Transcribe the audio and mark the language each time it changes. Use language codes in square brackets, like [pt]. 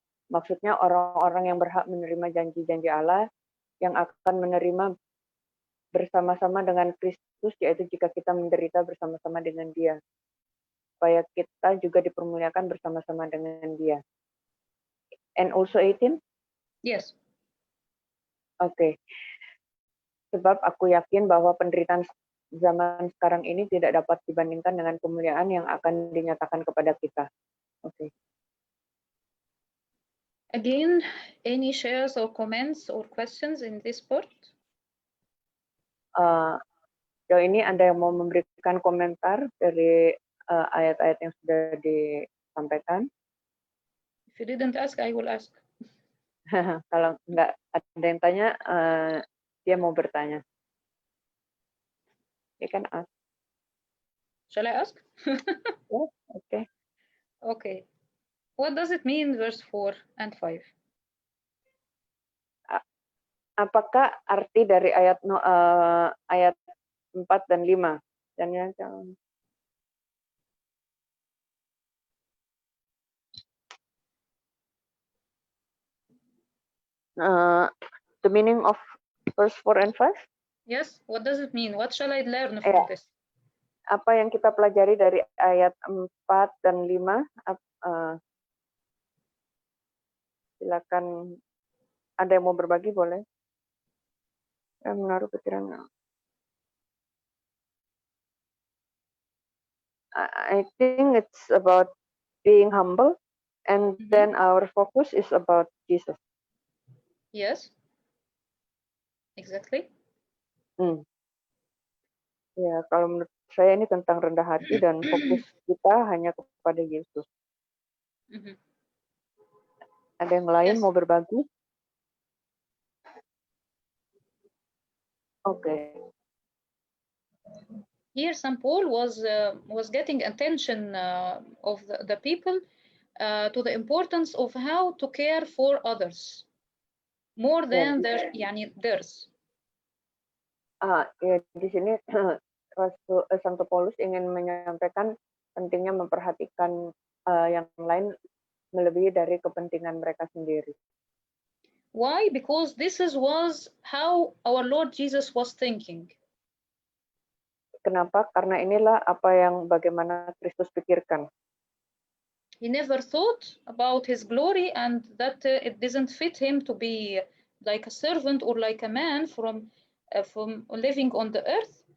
[id] Maksudnya orang-orang yang berhak menerima janji-janji Allah yang akan menerima bersama-sama dengan Kristus, yaitu jika kita menderita bersama-sama dengan Dia, supaya kita juga dipermuliakan bersama-sama dengan Dia. [en] And also 18? Yes. Okay. [id] Sebab aku yakin bahwa penderitaan zaman sekarang ini tidak dapat dibandingkan dengan kemuliaan yang akan dinyatakan kepada kita. [en] Okay. Again, any shares or comments or questions in this part? [id] Sejauh ini ada yang mau memberikan komentar dari ayat-ayat yang sudah disampaikan? [en] If you didn't ask, I will ask. [id] Kalau nggak ada yang tanya, dia mau bertanya. [en] You can ask. Shall I ask? Yeah, okay. Okay. What does it mean, verse 4 and 5? [id] Apakah arti dari ayat 4 dan 5? Dan ya, jangan. [en] The meaning of verse 4 and 5. Yes, what does it mean? What shall I learn Yeah. from this? [id] Apa yang kita pelajari dari ayat 4 dan 5? Silakan, ada yang mau berbagi boleh. Menaruh pikiran. [en] I think it's about being humble, and then our focus is about Jesus. Yes, exactly. [id] Ya, kalau menurut saya ini tentang rendah hati dan fokus kita hanya kepada Yesus. Ada yang lain [en] Yes. [id] mau berbagi? [en] Okay. Here, St. Paul was getting attention of the people to the importance of how to care for others more than theirs. [id] Ya, di sini Santo Paulus ingin menyampaikan pentingnya memperhatikan yang lain melebihi dari kepentingan mereka sendiri. [en] Why? Because this was how our Lord Jesus was thinking. [id] Kenapa? Karena inilah bagaimana Kristus pikirkan. [en] He never thought about his glory and that it doesn't fit him to be like a servant or like a man from living on the earth.